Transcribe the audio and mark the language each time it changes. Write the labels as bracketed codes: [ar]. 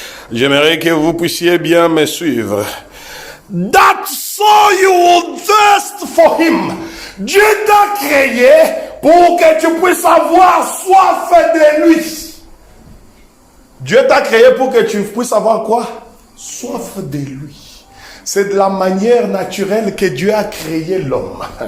[fr] J'aimerais que vous puissiez bien me suivre. [en] That's so you will thirst for him. [fr] Dieu t'a créé pour que tu puisses avoir soif de lui. Dieu t'a créé pour que tu puisses avoir quoi? Soif de lui. C'est de la manière naturelle que Dieu a créé l'homme.